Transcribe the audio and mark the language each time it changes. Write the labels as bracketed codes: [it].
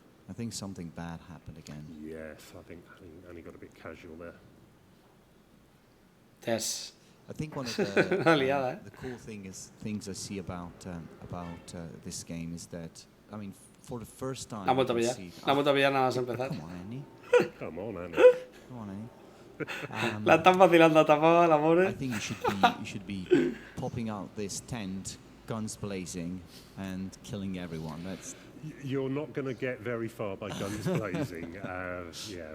[en] I think something bad happened again. Yes, I think Annie got a bit casual there. Yes. I think one of the cool things I see about this game is that, I mean, for the first time. [es] La vuelto a pillar nada más empezar. [en] Come on, Annie. Come on, Annie. [es] La están vacilando a tapada, la pobre. [en] I think you should be popping out this tent, guns blazing, and killing everyone. You're not going to get very far by guns blazing. That's.